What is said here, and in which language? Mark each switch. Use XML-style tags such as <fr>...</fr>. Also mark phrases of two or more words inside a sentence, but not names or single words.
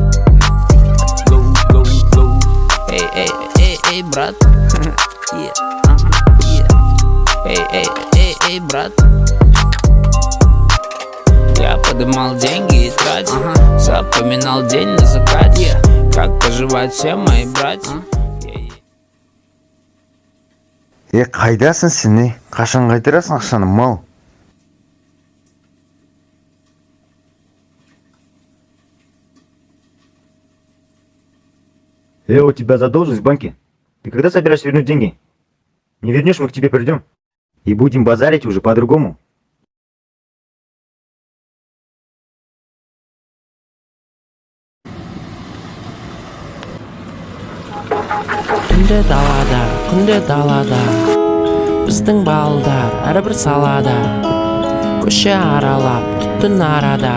<ru>Эй, брат. Эй, брат. Я подымал деньги и тратил, запоминал день на закате. Как поживают все мои братья.</ru> <kk>Қайдасың сен, не? Қашан қайтарасың ақшаны, мал?</kk> <ru>У тебя задолженность в банке. Ты когда собираешься вернуть деньги? Не вернешь, мы к тебе придем. И будем базарить уже по-другому.</ru> <kk>Күнде далада біздің балдар әрбір салада. Көше аралап түттін арада.</kk>